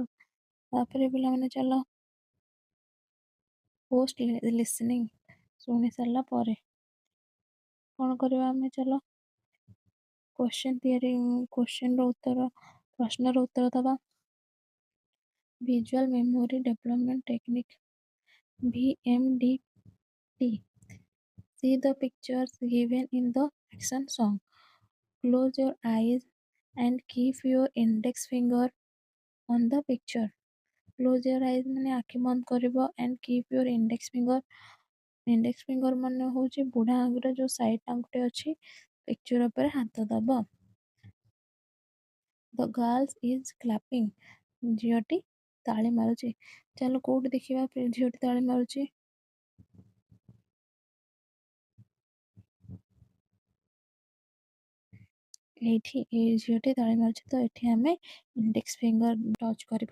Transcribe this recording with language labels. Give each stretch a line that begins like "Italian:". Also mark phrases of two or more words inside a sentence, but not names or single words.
Odia: ତାପରେ ପିଲାମାନେ ଚାଲ
English: post listening
Odia: ଶୁଣି ସାରିଲା ପରେ କ'ଣ କରିବା ଆମେ ଚାଲ ପ୍ରଶ୍ନର ଉତ୍ତର ଦେବା।
English: visual memory development technique VMDT See the pictures given in the action song. Close your eyes and keep your index finger on the picture. Close your eyes
Odia: ମାନେ ଆଖି ବନ୍ଦ କରିବ
English: and keep your index finger
Odia: ମାନେ ହେଉଛି ବୁଢ଼ା ଆଙ୍ଗୁଠିର ଯୋଉ ସାଇଡ୍ ଆଙ୍ଗୁଠି ଅଛି ପିକ୍ଚର ଉପରେ ହାତ ଦବ।
English: The girls is clapping
Odia: ଝିଅଟି ତାଳି ମାରୁଛି। ଚାଲ କୋଉଠି ଦେଖିବା ଝିଅଟି ତାଳି ମାରୁଛି। ଏଇଠି ଏଇ ଝିଅଟି ତାଳି ମାରୁଛି ତ ଏଠି ଆମେ
English: index finger touch
Odia: କରିବା।